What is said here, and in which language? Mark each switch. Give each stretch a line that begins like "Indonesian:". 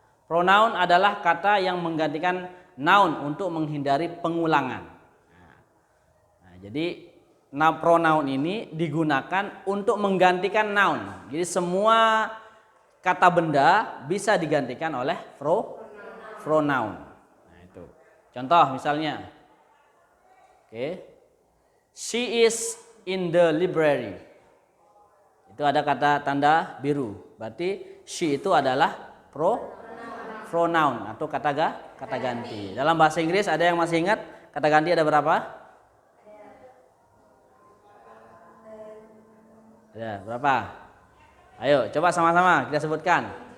Indonesian: Pronoun adalah kata yang menggantikan noun untuk menghindari pengulangan. Nah, jadi pronoun ini digunakan untuk menggantikan noun. Jadi semua kata benda bisa digantikan oleh pronoun. Nah, itu. Contoh misalnya,
English: she is in the library.
Indonesian: Itu ada kata tanda biru. Berarti she itu adalah pronoun atau kata ganti. Dalam bahasa Inggris ada yang masih ingat kata ganti ada berapa? Ada berapa? Ayo coba sama-sama kita sebutkan.